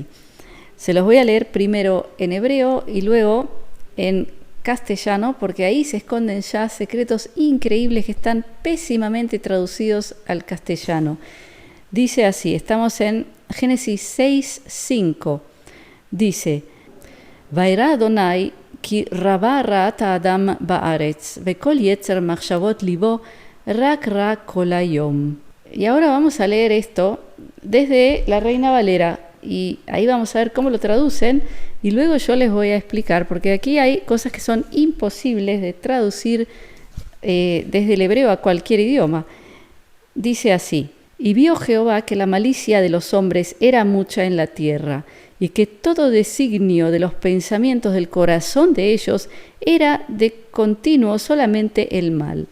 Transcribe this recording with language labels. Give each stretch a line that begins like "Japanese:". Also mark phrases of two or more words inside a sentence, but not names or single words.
Spanish: Se los voy a leer primero en hebreo y luego en castellano, porque ahí se esconden ya secretos increíbles que están pésimamente traducidos al castellano. Dice así, estamos en Génesis 6:5. Dice:
Hebrew: וירא אדני כי רבה רעת האדם בארץ וכל יצר מחשבות לבו רק רע כל היום.
Spanish: Y ahora vamos a leer esto desde la Reina Valera, y ahí vamos a ver cómo lo traducen, y luego yo les voy a explicar, porque aquí hay cosas que son imposibles de traducir desde el hebreo a cualquier idioma. Dice así: y vio Jehová que la malicia de los hombres era mucha en la tierra, y que todo designio de los pensamientos del corazón de ellos era de continuo solamente el mal.